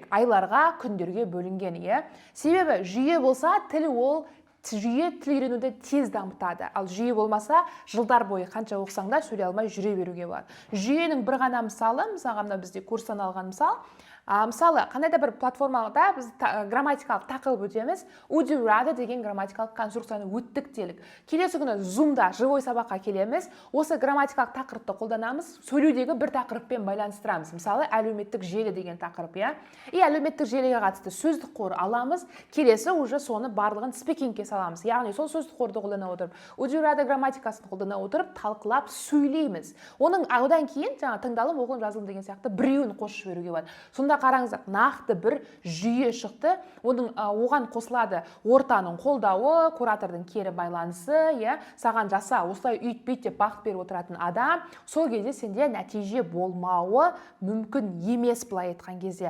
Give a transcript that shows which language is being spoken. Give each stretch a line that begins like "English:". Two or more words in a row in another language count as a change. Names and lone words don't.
Kazakh: Айларға, күндерге бөлінген, иә. Себебі жүйе болса, тіл үйренуді тез дамытады. Ал жүйе болмаса, жылдар бойы қанша оқысаң да сөйлей алмай жүре беруге болады. Жүйенің бір ғана мысалы, мысалға бізде курстан алған мысалы, қандай да бір платформада біз грамматикалық тақырып өтеміз.
English: Would you rather
Kazakh: деген грамматикалық конструкцияны өттік делік. Келесі күні Zoom-да живой сабаққа келеміз. Осы грамматикалық тақырыпты қолданамыз. Сөйлеудегі бір тақырыппен байланыстырамыз. Мысалы, әлеуметтік желі деген тақырып, иә. И әлеуметтік желіге қатысты сөздік қор аламыз. Келесі уже соны барлығын спикингке саламыз. Яғни сол сөздік қорды қолдана отырып,
English: would you rather
Kazakh: грамматикасын қолдана отырып, талқылап сөйлейміз. Оның одан кейін жаңа тыңдалым, оқылым, жазылым деген сияқты біреуін қосып жіберуге болады. Сонда қараңыздар, нақты бір жүйе шықты. Оған қосылады ортаның қолдауы, куратордың кері байланысы, саған жаса, осылай үйтпейт деп бағыт беріп отыратын адам, сол кезде сенде нәтиже болмауы мүмкін емес, былай айтқан кезде.